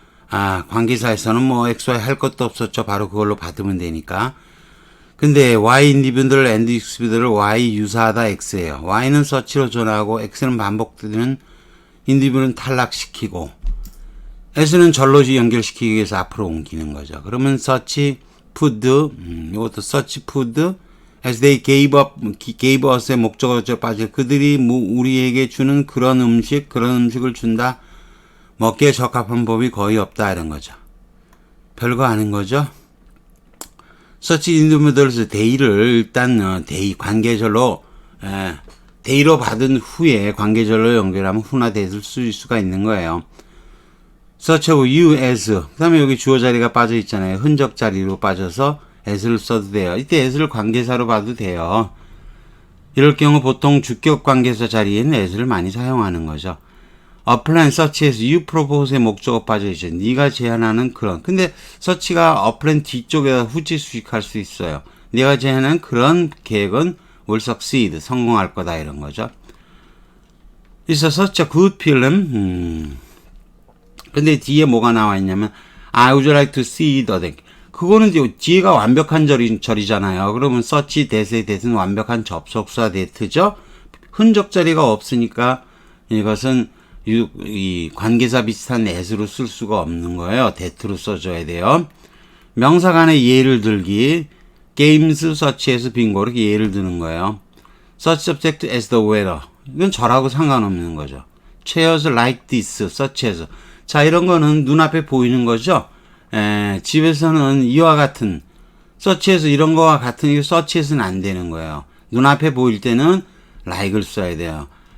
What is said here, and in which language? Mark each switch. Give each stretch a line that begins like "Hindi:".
Korean: 관계사에서는 뭐 x, y 할 것도 없었죠. 바로 그걸로 받으면 되니까. 근데 y 인디비들 and x들을 y 유사하다 x예요. y는 such로 전하고 x는 반복되면 인디비들은 탈락시키고 s는 절로 연결시키기 위해서 앞으로 옮기는 거죠. 그러면
English: such food,
Korean: 이것도
English: such food as they gave us의 목적어죠.
Korean: 빠져 그들이 우리에게 주는 그런 음식을 준다. 먹기에 적합한 법이 거의 없다 이런 거죠. 별거 아닌 거죠.
English: such individuals they
Korean: 를 일단 they 관계절로 they로 받은 후에 관계절로 연결하면 who나 that을 쓸 수가 있는 거예요.
English: such you as
Korean: 그 다음에 여기 주어 자리가 빠져 있잖아요. 흔적 자리로 빠져서 as를 써도 돼요. 이때 as를 관계사로 봐도 돼요. 이럴 경우 보통 주격 관계사 자리에는 as를 많이 사용하는 거죠.
English: A plan such as you propose의
Korean: 목적어 빠져 있죠. 네가 제안하는 그런. 근데 such가 a plan 뒤쪽에다 후지 수식할 수 있어요. 네가 제안하는 그런 계획은
English: will succeed.
Korean: 성공할 거다 이런 거죠.
English: It's such a good film.
Korean: 근데 뒤에 뭐가 나와 있냐면
English: I would like to see the deck.
Korean: 그거는 이제 뒤에가 완벽한 절이잖아요. 그러면 such that의 that은 완벽한 접속사 that죠. 흔적 자리가 없으니까 이것은 이 관계사 비슷한 as로 쓸 수가 없는 거예요. that로 써줘야 돼요. 명사 간의 예를 들기.
English: games such as
Korean: 빙고 이렇게 예를 드는 거예요.
English: such subject as the weather.
Korean: 이건 절하고 상관없는 거죠.
English: chairs like this, such as.
Korean: 자, 이런 거는 눈앞에 보이는 거죠. 집에서는 이와 같은 such as 이런 거와 같은 이게 such as는 안 되는 거예요. 눈앞에 보일 때는 like을 써야 돼요.